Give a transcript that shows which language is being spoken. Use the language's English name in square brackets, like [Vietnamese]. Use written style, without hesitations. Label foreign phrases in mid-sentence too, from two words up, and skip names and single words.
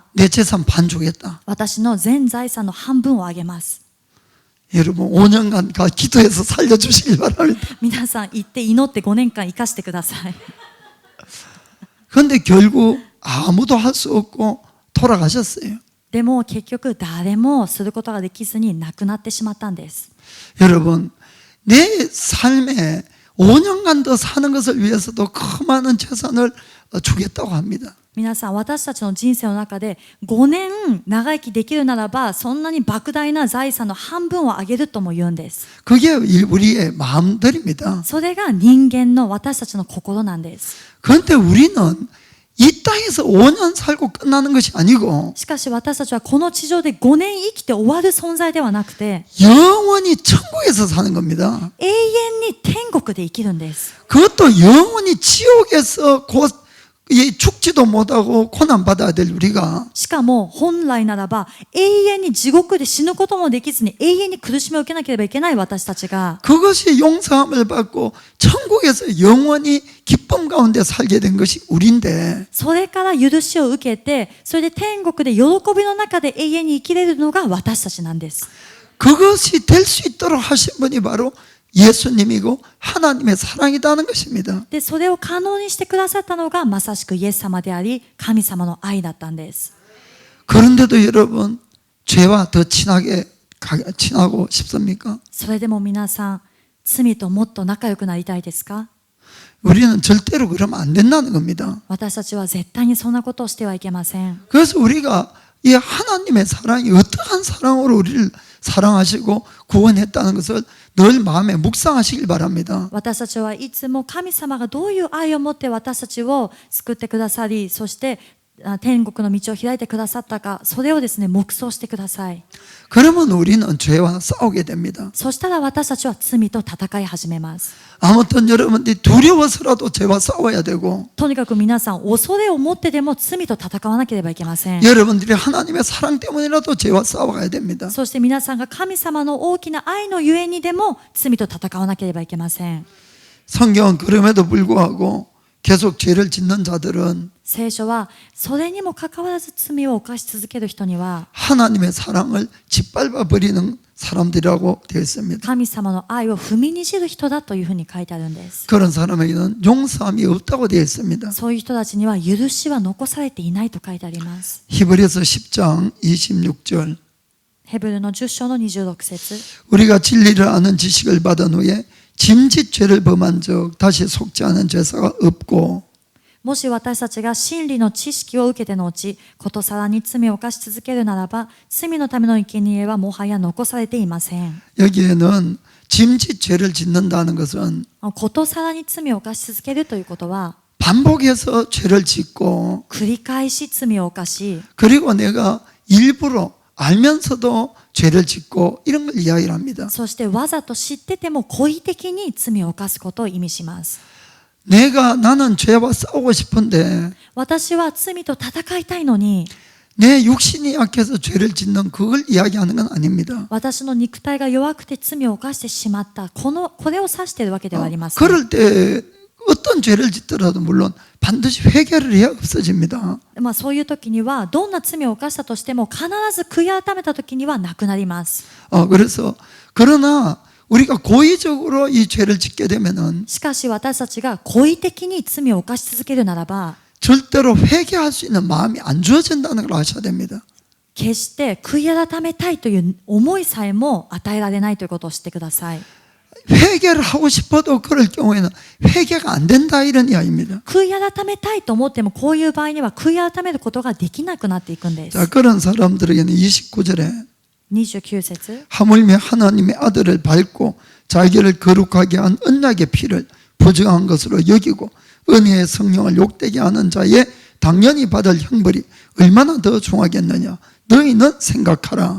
[Korean] 내 재산 반 주겠다. [Japanese] 私の全財産の半分をあげます。 [Korean] 여러분 5년간 기도해서 살려주시길 바랍니다. [Japanese] 皆さん行って祈って5年間生かしてください。 [Korean] 그런데 결국 아무도 할 수 없고 돌아가셨어요. [Japanese] でも結局誰もすることができずに亡くなってしまったんです。 [Korean] 여러분 내 삶에 5년간 더 사는 것을 위해서도 그 많은 재산을 주겠다고 합니다. [Japanese] 皆さん、私たちの人生の中で5年長生きできるならば、そんなに莫大な財産の半分をあげるとも言うんです。 [Korean] 그게 우리의 마음들입니다. [Japanese] それが人間の私たちの心なんです。 [Korean] 그런데 우리는 이 땅에서 5년 살고 끝나는 것이 아니고 [Japanese] しかし私たちはこの地上で5年生きて終わる存在ではなくて、 [Korean] 영원히 천국에서 사는 겁니다. [Japanese] 永遠に天国で生きるんです。 [Korean] 그것도 영원히 지옥에서 죽지도 못하고 고난받아야 될 우리가 [Japanese] しかも本来ならば永遠に地獄で死ぬこともできずに永遠に苦しみを受けなければいけない私たちが [Korean] 그것이 용서함을 받고 천국에서 영원히 기쁨 가운데 살게 된 것이 우리인데 [Japanese] それから許しを受けて、それで天国で喜びの中で永遠に生きれるのが私たちなんです。 [Korean] 그것이 될 수 있도록 하신 분이 바로 예수님이고 하나님의 사랑이라는 것입니다. [Japanese] で、それを可能にしてくださったのがまさしくイエス様であり、神様の愛だったんです。 [Korean] 그런데도 여러분 죄와 더 친하고 싶습니까? [Japanese] それでも皆さん、罪ともっと仲良くなりたいですか？ [Korean] 우리는 절대로 그러면 안 된다는 겁니다. [Japanese] 私たちは絶対にそんなことをしてはいけません。 [Korean] 그래서 우리가 이 하나님의 사랑이 어떠한 사랑으로 우리를 사랑하시고 구원했다는 것을 늘 마음에 묵상하시길 바랍니다. [Japanese] 私たちはいつも神様がどういう愛を持って私たちを救ってくださり、そして天国の道を開いてくださったか、それをですね、黙想してください。 [Korean] 그러면 우리는 죄와 싸우게 됩니다. [Japanese] そしたら私たちは罪と戦い始めます。 [Korean] 아무튼 여러분들이 두려워서라도 죄와 싸워야 되고 [Japanese] とにかく皆さん、恐れを持ってでも罪と戦わなければいけません。 [Korean] 여러분들이 하나님의 사랑 때문이라도 죄와 싸워가야 됩니다. [Japanese] そして皆さんが神様の大きな愛のゆえにでも罪と戦わなければいけません。 [Korean] 성경은 그럼에도 불구하고 계속 죄를 짓는 자들은 [Japanese] 聖書はそれにもかかわらず罪を犯し続ける人には [Korean] 하나님의 사랑을 짓밟아 버리는 사람들이라고 되어 있습니다. [Japanese] 神様の愛を踏みにじる人だというふうに書いてあるんです。 [Korean] 그런 사람에게는 용서함이 없다고 되어 있습니다. [Japanese] そういう人たちには許しは残されていないと書いてあります。 [Korean] 히브리서 10장 26절 [Japanese] ヘブルの10章の26節 [Korean] 우리가 진리를 아는 지식을 받은 후에 짐짓 죄를 범한 적 다시 속지 않은 죄사가 없고 [Japanese] もし私たちが真理の知識を受けてのうち、ことさらに罪を犯し続けるならば、罪のための生贄はもはや残されていません。 [Korean] 여기에는 짐짓 죄를 짓는다는 것은 [Japanese] ことさらに罪を犯し続けるということは、 [Korean] 반복해서 죄를 짓고 [Japanese] 繰り返し罪を犯し、 [Korean] 그리고 내가 일부러 알면서도 죄를 짓고 이런 걸 이야기를 합니다. [Japanese] そしてわざと知ってても故意的に罪を犯すことを意味します。 [Korean] 나는 죄와 싸우고 싶은데 [Japanese] 私は罪と戦いたいのに、 [Korean] 내 육신이 약해서 죄를 짓는 그걸 이야기하는 건 아닙니다. [Japanese] 私の肉体が弱くて罪を犯してしまった、これを指しているわけではありません。 [Korean] 그럴 때 어떤 죄를 짓더라도 물론 반드시 회개를 해야 없어집니다. [Japanese] そういう時にはどんな罪を犯したとしても必ず悔い改めた時にはなくなります。 [Korean] 그러나 우리가 고의적으로 이 죄를 짓게 되면은 [Japanese] しかし私たちが故意的に罪を犯し続けるならば、 [Korean] 절대로 회개할 수 있는 마음이 안 주어진다는 걸 아셔야 됩니다. [Japanese] 決して悔い改めたいという思いさえも与えられないということを知ってください。 [Korean] 회개를 하고 싶어도 그럴 경우에는 회개가 안 된다 이런 이야기입니다. [Japanese] 悔い改めたいと思ってもこういう場合には悔い改めることができなくなっていくんです。 [Korean] 자, 그런 사람들에게는 29절에 [Japanese] 29節 [Korean] 하물며 하나님의 아들을 밟고 자기를 거룩하게 한 언약의 피를 부정한 것으로 여기고 은혜의 성령을 욕되게 하는 자의 당연히 받을 형벌이 얼마나 더 중하겠느냐 너희는 생각하라.